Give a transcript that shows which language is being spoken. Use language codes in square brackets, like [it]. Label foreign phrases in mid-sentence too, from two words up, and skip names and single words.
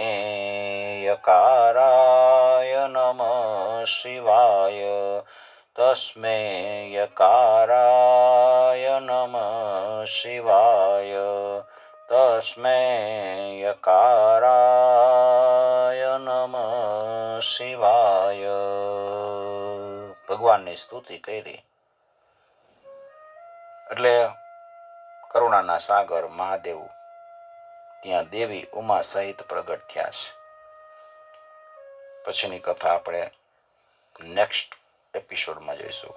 [sa] यकाराय नमः शिवाय तस्मै यकाराय नमः शिवाय तस्मै यकाराय नमः शिवाय. [gu] ભગવાનની સ્તુતિ કરી એટલે કરુણાના સાગર મહાદેવ ત્યાં દેવી ઉમા સહિત પ્રગટ થયા છે. પછીની કથા આપણે [en] next episode [gu] જોઈશું.